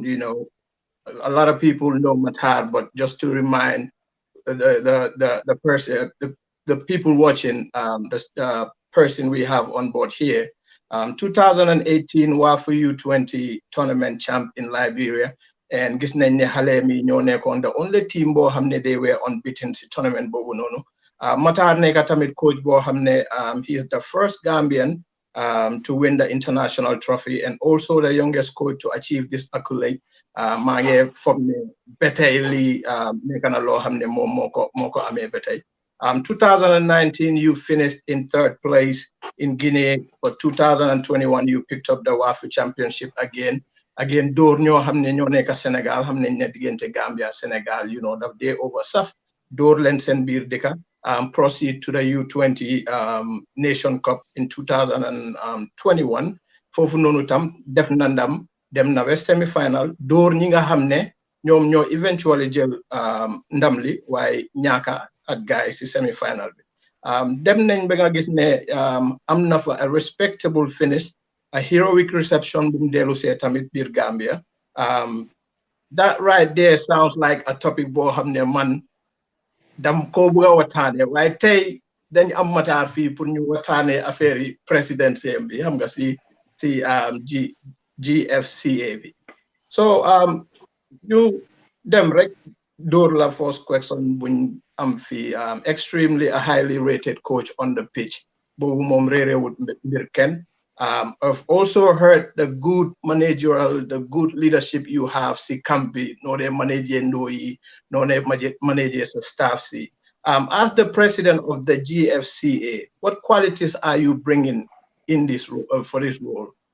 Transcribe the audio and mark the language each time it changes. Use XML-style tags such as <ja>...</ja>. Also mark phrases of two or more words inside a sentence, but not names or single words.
<en>A lot of people know Matarr, but just to remind the person, the people watching, the person we have on board here. 2018 WAFU U20 tournament champ in Liberia, and</en> <wo>gis nañ ne xale mi ñoo nekkoon</wo> <en>the only team</en> <wo>boo xam ne</wo> <en>they were unbeaten</en> <wo>si tournament boobu noonu. Matarr nekk tamit coach boo xam ne</wo> <en>he is the first Gambian to win the international trophy and also the youngest coach to achieve this accolade.</en> <wo>Maa ngi foog ne ba tey lii nekk na loo xam ne moom moo ko amee ba tey.</wo> <en>2019 you finished in 3rd place in Guinea, but 2021 you picked up the WAFU championship again</en> <wo>door ñoo xam ne ñoo nekk Sénégal xam ne diggante Gambia Sénégal daf dee over saf door leen seen biir dëkka</wo> <en>proceed to the U20 Nation Cup in</en> <wo>2021 foofu noonu tam def na ndam dem na ba semi-final door ñi nga xam ne ñoom ñoo eventually jël ndam li waaye ñaaka at guys ci semi final bi dem nañ ba nga gis ne am na fa</wo> <en>a respectable finish, a heroic reception</en> <wo>bu mu dellu see tamit biir Gambia.</wo> <en>That right there sounds like a topic</en> <wo>boo xam ne man dam ko bëgg a waxtaane waaye tey dañ am Matarr fii pour ñu waxtaane affaire yi présidentielle bi xam nga si GFCA bi. So ñu dem rek door la</wo> <en>first question</en> <wo>buñ am fii</wo> <en>extremely a highly rated coach on the pitch</en> <wo>boobu moom réerewut mbir kenn.</wo> <en>I've also heard the good managerial, the good leadership you have si campi, no de manager ndoi, no de managers of staff si. As the president of the GFCA, what qualities are you bringing in this for this role?</en>